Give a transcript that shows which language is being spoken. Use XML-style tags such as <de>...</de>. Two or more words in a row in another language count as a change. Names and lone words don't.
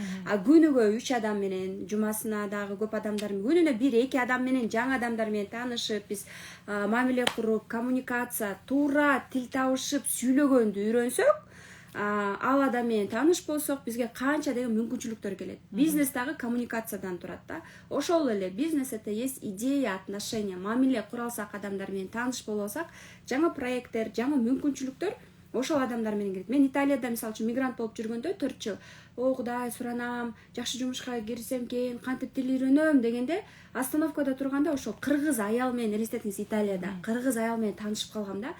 <ky>Күнүгө 3 адам менен, жумасына дагы көп адамдар менен, күнүнө 1-2 адам менен, жаңы адамдар менен таанышып, биз мамиле куруп, коммуникация, туура тил табышып, сүйлөгөндү үйрөнсөк, ал адам менен тааныш болсок, бизге канча деген мүмкүнчүлүктөр келет. Бизнес дагы коммуникациядан турат да. Ошол эле бизнес</ky> <ru>это есть идея, отношения,</ru> <ky>мамиле кура алсак, адамдар менен тааныш боло алсак, жаңы проекттер, жаңы мүмкүнчүлүктөр ошол адамдар менен келет. Мен Италияда мисалы үчүн мигрант болуп жүргөндө 4 жыл о Кудай суранам, жакшы жумушка кирсем экен, кантип тил үйрөнөм дегенде, остановкада турганда ошол кыргыз аял менен, элестетиңиз, Италияда кыргыз аял менен таанышып калгам да.</ky>